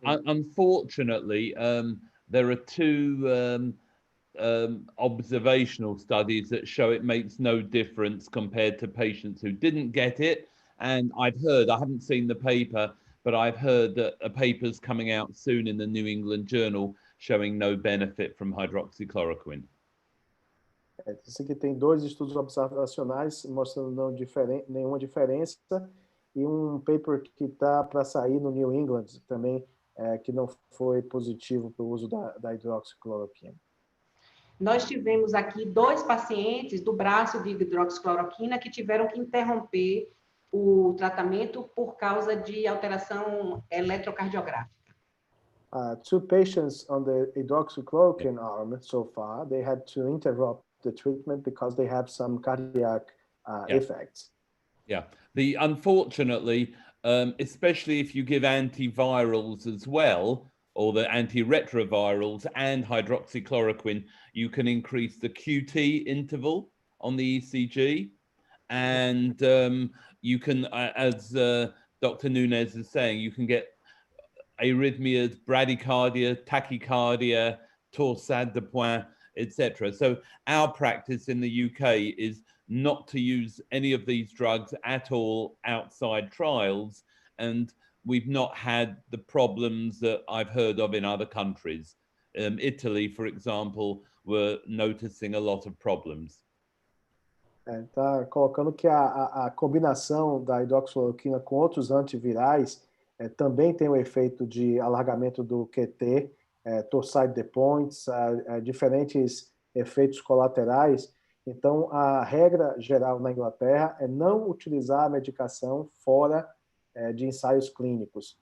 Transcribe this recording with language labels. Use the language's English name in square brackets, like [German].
[English] unfortunately, there are 2 observational studies that show it makes no difference compared to patients who didn't get it. And I've heard, I haven't seen the paper, but I've heard that a paper's coming out soon in the New England Journal showing no benefit from hydroxychloroquine. [Portuguese] Isso aqui tem 2 estudos observacionais mostrando nenhuma diferença, e paper que está para sair no New England também, que não foi positivo para o uso da hidroxicloroquina. Nós tivemos aqui 2 pacientes do braço de hidroxicloroquina que tiveram que interromper o tratamento por causa de alteração eletrocardiográfica. [English] 2 patients on the hydroxychloroquine arm so far, they had to interrupt the treatment because they have some cardiac effects. Yeah, unfortunately, especially if you give antivirals as well, or the antiretrovirals and hydroxychloroquine, you can increase the QT interval on the ECG. And you can, as Dr. Nunez is saying, you can get arrhythmias, bradycardia, tachycardia, torsade de pointe, etc. So our practice in the UK is not to use any of these drugs at all outside trials, and we've not had the problems that I've heard of in other countries. Italy, for example, were noticing a lot of problems. [Portuguese] Está colocando que a combinação da hidroxicloroquina com outros antivirais também tem o efeito de alargamento do QT torsade de pontes, diferentes efeitos colaterais. Então, a regra geral na Inglaterra é não utilizar a medicação fora de ensaios clínicos.